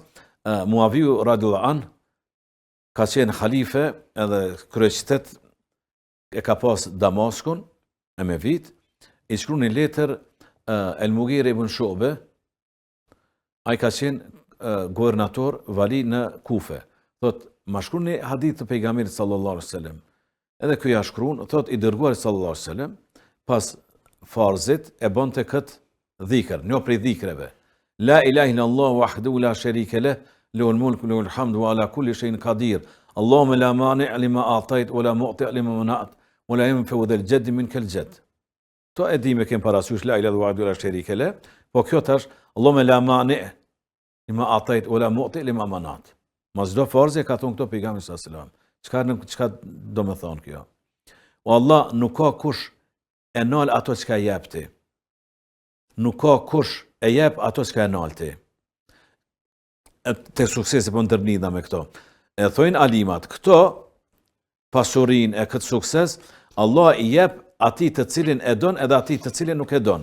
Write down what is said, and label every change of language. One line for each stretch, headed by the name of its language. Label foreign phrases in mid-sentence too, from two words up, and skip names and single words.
Albanian: Muaviu
Arabic: radhiyallahu an
Albanian: ka qenë halife edhe kryeqytet e ka pas Damaskun, e me vit, i shkru një letër El Mughire ibn Shu'be, ai ka qenë guvernator vali në Kufe. Thot, ma shkruan një hadith të pejgamberit
Arabic: صلى الله عليه وسلم.
Albanian: Edhe ky ja shkruan, thot i dërguari
Arabic: صلى الله عليه وسلم,
Albanian: pas farzit e bonte kët dhikr, një prej dhikreve.
Arabic: لا إله إلا الله وحده لا شريك له، له الملك وله الحمد وعلى كل شيء قدير. اللهم لا مانع لما أعطيت ولا معطي لما منعت ولا ينفع ذا الجد منك الجد.
Albanian: To e di me kem parasysh
Arabic: لا إله وحده لا شريك له,
Albanian: po kjo tash
Arabic: اللهم لا مانع لما أعطيت ولا معطي لما منعت.
Albanian: Mas çdo farze ka thon këto pejgamberi
Arabic: صلى الله عليه وسلم.
Albanian: Çka do të thon kjo? O Allah, nuk ka kush e nal ato çka jep ti. Nuk ka kush e jep ato çka e nal ti. Te suksesi po ndërnidha me këto. E thojnë alimat, këto pasurin e këtë sukses, Allah i jep ati të cilin e don edhe ati të cilin nuk e don.